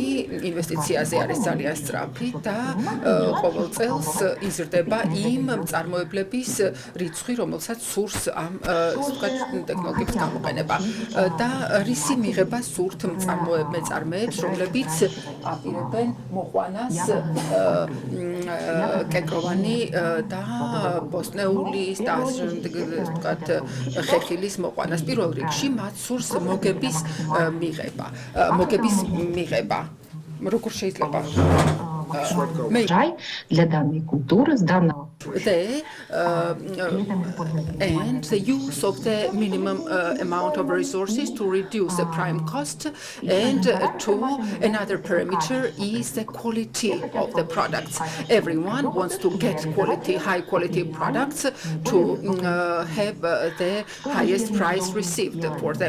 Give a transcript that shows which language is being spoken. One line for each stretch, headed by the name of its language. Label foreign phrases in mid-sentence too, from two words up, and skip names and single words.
Georgian: ინვესტიციაზე არის ძალიან სწრაფი და ყოველ წელს იზრდება იმ მწარმოებლების რიცხვი, რომელსაც სურს ამ ტექნოლოგიების გამოყენება და რისი მიღება სურთ მეწარმეებს, რომლებიც აპირებენ მოყვანას კენკროვანი და ბოსტნეული და ხეხილის მოყვანას. პირველ რიგში მათ სურს მოგების მიღება. Როგორ შეიძლება?
Russian: Для данной культуры, с данного
English: the and the use of the minimum amount of resources to reduce the prime cost, and another parameter is the quality of the products. Everyone wants to get high quality products to have the highest price received for them.